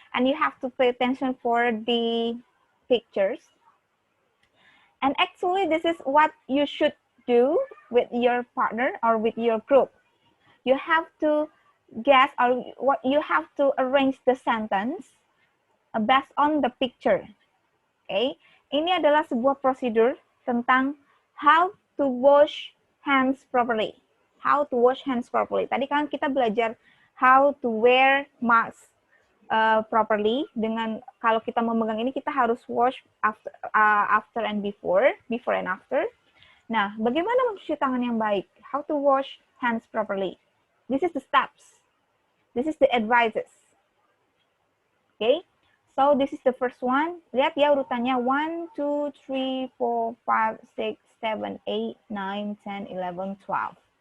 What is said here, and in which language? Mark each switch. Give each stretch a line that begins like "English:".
English: And you have to pay attention for the pictures. And actually, this is what you should do with your partner or with your group. You have to guess or what you have to arrange the sentence based on the picture. Okay?
Indonesian: Ini adalah sebuah prosedur tentang
English: how to wash hands properly. How to wash hands properly.
Indonesian: Tadi kan kita belajar
English: how to wear mask properly.
Indonesian: Dengan kalau kita memegang ini kita harus
English: wash after and before and after.
Indonesian: Nah, bagaimana mencuci tangan yang baik?
English: How to wash hands properly. This is the steps. This is the advices. Okay? So this is the first one.
Indonesian: Lihat ya urutannya
English: 1, 2, 3, 4, 5, 6, 7, 8, 9, 10, 11, 12.